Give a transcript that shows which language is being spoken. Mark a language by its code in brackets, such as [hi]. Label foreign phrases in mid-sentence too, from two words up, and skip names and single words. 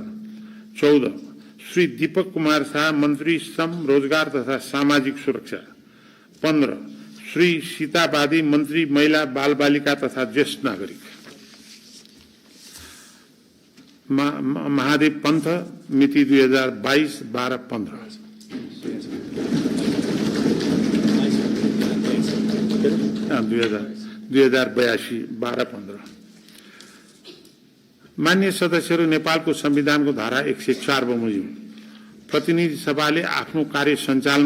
[ne] 14 श्री दीपक कुमार शाह मन्त्री श्रम रोजगार तथा सामाजिक सुरक्षा। 15 श्री सीता बादी मन्त्री महिला बाल बालिका तथा ज्येष्ठ नागरिक। महादेव पंथ मिति 2022 12-15। हाँ, 2082 12-15। माननीय सदस्यहरू, नेपालको संविधानको धारा 104 बमोजिम प्रतिनिधि सभाले आफ्नो कार्य सञ्चालन